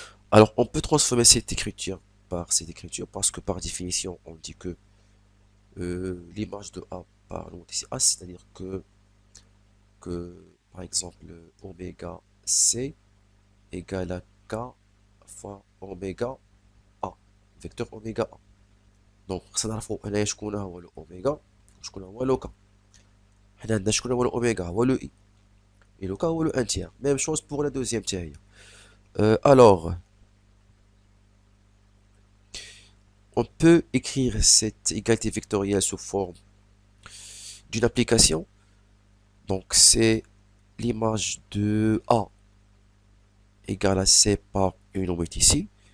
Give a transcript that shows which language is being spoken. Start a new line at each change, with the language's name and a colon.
French: Alors, on peut transformer cette écriture par cette écriture parce que par définition, on dit que l'image de A par l'homothétie A, c'est-à-dire que, par exemple, oméga C égale à K fois oméga A, vecteur oméga A.
Arabic: Donc, خصنا نعرفو هنايا شكون هو الأوميغا وشكون هو لو K. حنا عندنا شكون هو الأوميغا هو لو I.
French: Et le K هو le 1 tiers. Même chose pour la deuxième tiers. Alors, on peut écrire cette égalité vectorielle sous forme d'une application. Donc, c'est l'image de A égale à C par une omeute ici.